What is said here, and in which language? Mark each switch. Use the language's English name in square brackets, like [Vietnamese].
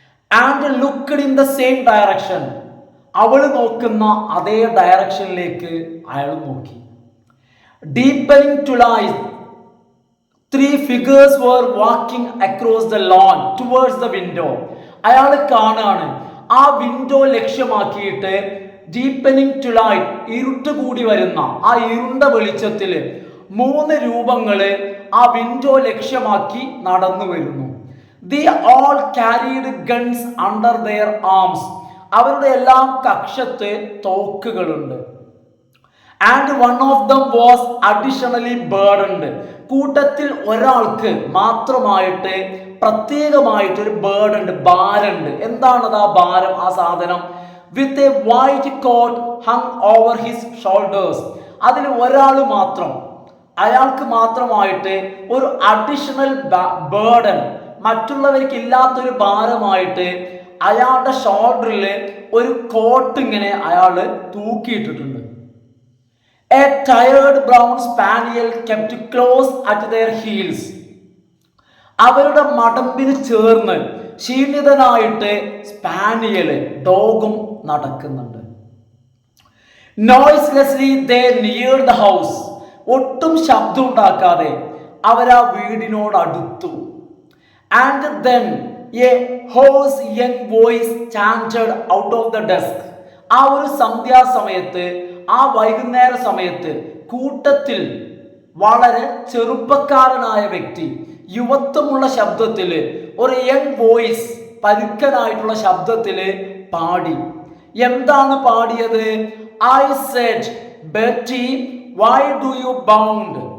[English] and looked in the same direction, [Malayalam] അവൾ നോക്കുന്ന അതേ ഡയറക്ഷനിലേക്ക് അയാൾ നോക്കി. [English] Deepening twilight, 3 figures were walking across the lawn towards the window. [Malayalam] അയാൾ കാണാണ് ആ വിൻഡോ ലക്ഷ്യമാക്കിയിട്ട് [English] deepening twilight, [Malayalam] ഇരുട്ട് കൂടി വരുന്ന ആ ഇരുണ്ട വെളിച്ചത്തിൽ 3 രൂപങ്ങള് ആ വിൻഡോ ലക്ഷ്യമാക്കി നടന്നു വരുന്നു. [English] They all carried guns under their arms. [Malayalam] അവരുടെ എല്ലാം കക്ഷത്ത് തോക്കുകളുണ്ട്. [English] And one of them was additionally burdened. [Malayalam] കൂട്ടത്തിൽ ഒരാൾക്ക് മാത്രമായിട്ട് പ്രത്യേകമായിട്ടൊരു ബേർഡുണ്ട്, ഭാരമുണ്ട്. എന്താണത് ആ ഭാരം, ആ സാധനം? [English] With a white coat hung over his shoulders. [Malayalam] അതിൽ ഒരാൾ മാത്രം, അയാൾക്ക് മാത്രമായിട്ട് ഒരു അഡീഷണൽ ബേർഡൻ, മറ്റുള്ളവർക്ക് ഇല്ലാത്തൊരു ഭാരമായിട്ട് അയാളുടെ ഷോൾഡറിൽ ഒരു കോട്ട് ഇങ്ങനെ അയാൾ തൂക്കിയിട്ടിട്ടുണ്ട്. [English] A tired brown spaniel kept close at their heels. [Malayalam] അവരുടെ മടമ്പിന് ചേർന്ന് ക്ഷീണിതനായിട്ട് സ്പാനിയല്, ഡോഗും നടക്കുന്നുണ്ട്. [English] Noiselessly they neared the house. [Malayalam] ഒട്ടും ശബ്ദം ഉണ്ടാക്കാതെ അവരാ വീടിനോട് അടുത്തു. [English] And then a hoarse young voice chanted out of the dusk. [Malayalam] ആ ഒരു സന്ധ്യാസമയത്ത്, ആ വൈകുന്നേര സമയത്ത് കൂട്ടത്തിൽ വളരെ ചെറുപ്പക്കാരനായ വ്യക്തി, യുവത്വമുള്ള ശബ്ദത്തില്, ഒരു യങ് വോയിസ്, പരുക്കനായിട്ടുള്ള ശബ്ദത്തില് പാടി. എന്താണ് പാടിയത്? [English] I said, Betty, why do you bound?